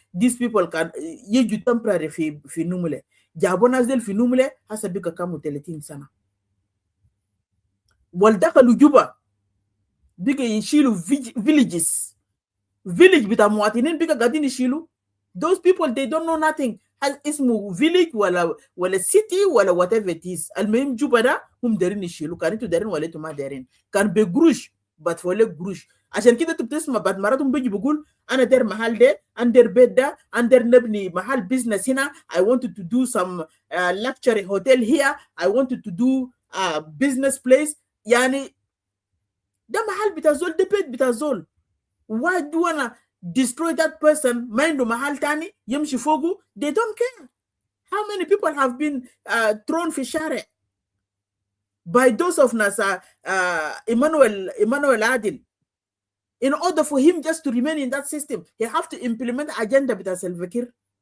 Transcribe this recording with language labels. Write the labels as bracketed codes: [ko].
[en] these people [ar] كان يجوا temporary في نملة. جابوا ناس ديل في نملة هسه بقى كاموا 30 سنة. والدخلوا جوبا بقى يشيلوا villages. village بتاع مواطنين بقى قاعدين يشيلوا. [en] those people they don't know nothing. [ar] هل اسمه [en] village ولا city ولا whatever it is. [ar] المهم جوبا ده هم دارين يشيلوا. كان انتوا دارين ولا انتوا ما دارين. كان بقروش بتفولك قروش. عشان كده انتوا بتسمع بعد مراتهم بيجي بيقول انا داير محل ده، انا داير بيت ده، انا داير نبني محل بيزنس هنا. [en] I wanted to do some luxury hotel here. I wanted to do business place. [ar] يعني ده محل بتاع زول، ده بيت بتاع زول. [en] Why do you wanna destroy that person? [ar] ما عنده محل تاني يمشي فوقه. [en] They don't care. How many people have been thrown [ar] في الشارع [en] by those of NASA Emmanuel Adil? In order for him just to remain in that system, he have to implement agenda [ar] بتاع [en] Salva Kiir.